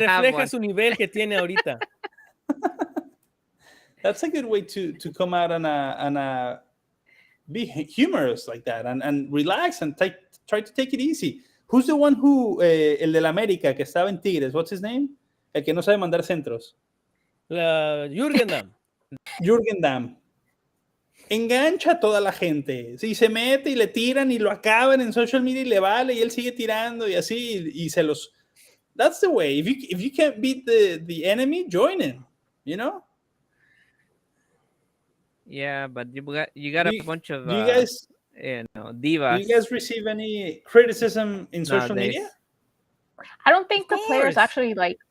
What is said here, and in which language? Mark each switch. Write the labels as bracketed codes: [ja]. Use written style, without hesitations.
[es] refleja su nivel que tiene ahorita. [en] That's a good way to come out and be humorous like that and relax and try to take it easy. Who's the one who [es] el del América que estaba en Tigres? [en] What's his name? [es] El que no sabe mandar centros. Jürgen Damm. Jürgen Damm. Engancha a toda la gente. Si se mete y le tiran y lo acaban en social media y le vale y él sigue tirando y así y se los... [en] That's the way. If you can't beat the enemy, join him. You know? Yeah, but you got a bunch of divas. Do you guys receive any criticism in social media? I don't think the players actually like